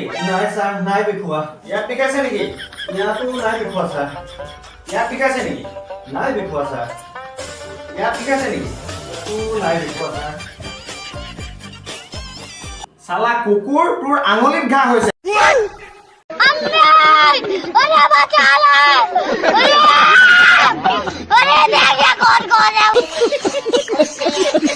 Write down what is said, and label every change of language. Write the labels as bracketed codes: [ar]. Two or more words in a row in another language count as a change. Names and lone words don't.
[as] নাই স্যার নাই বিষোৱা ইয়াত বিষাইছে নেকি ইয়াতো নাই বিষোৱা স্যার ইয়াত বিষাইছে নেকি নাই বিষোৱা স্যার ইয়াত বিষাইছে নেকি নাই বিষোৱা স্যার সালা কুকুৰ তোৰ আঙুলিত ঘা হৈছে [hi] अरे बचा ले अरे देखिए कौन कौन है